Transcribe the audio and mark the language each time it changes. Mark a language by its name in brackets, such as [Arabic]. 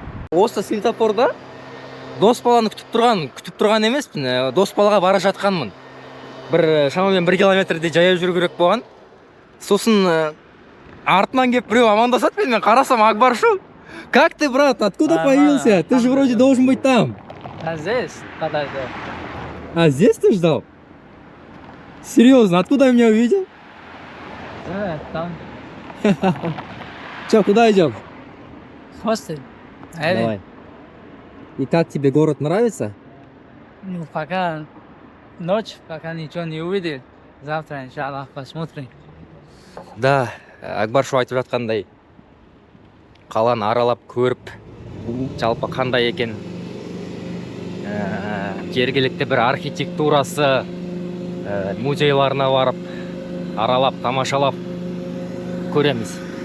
[Kazakh] Осы светофорда дос баланы күтіп тұрған емеспін, дос балаға бара жатқанмын. бір шамамен 1 километрдей жаяу жүру керек болған. Сосын артынан келіп біреу амандасады, мен қарасам Акбар шу. [Russian] Как ты, брат? Откуда появился? Ты же вроде должен быть там. А здесь подожди. А здесь ты ждал? Серьезно, откуда меня увидел? Да, там. Че, куда идем? Хостел. Давай. И как тебе город нравится? Ну, пока ночь, пока ничего не увидел. Завтра, иншаллах, посмотрим. [Kazakh] Да, Акбар шу айтып жатқандай, қаланы аралап көріп, жалпы қандай екен, жергілікті бір архитектурасы, музейларына барып, аралап, тамашалап көреміз.